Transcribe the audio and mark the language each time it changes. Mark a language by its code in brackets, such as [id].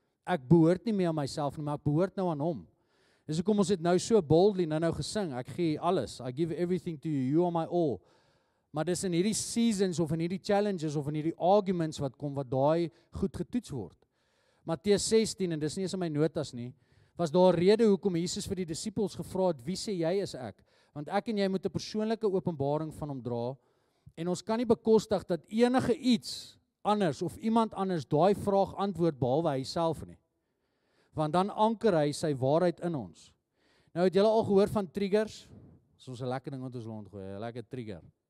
[af] Ek behoort nie meer aan myself nie, maar ek behoort nou aan hom. Dis hoekom ons het nou so boldly nou gesing. Ek gee alles. [en] I give everything to you. You are my all. [af] Maar dis in hierdie seasons of in hierdie challenges of in hierdie arguments wat kom wat daai goed getoets word. Matteus 16 en dis nie eens in my notas nie. Was daar 'n rede hoekom Jesus vir die disippels gevra het, wie sê jy is ek? Want ek en jy moet 'n persoonlike openbaring van hom dra en ons kan nie bekostig dat enige iets anders of iemand anders daai vraag antwoord behalwe hy self nie. Want dan anker hy sy waarheid in ons. Nou het julle al gehoor van triggers? Dis ons 'n lekker ding wat ons rondgooi, 'n lekker trigger.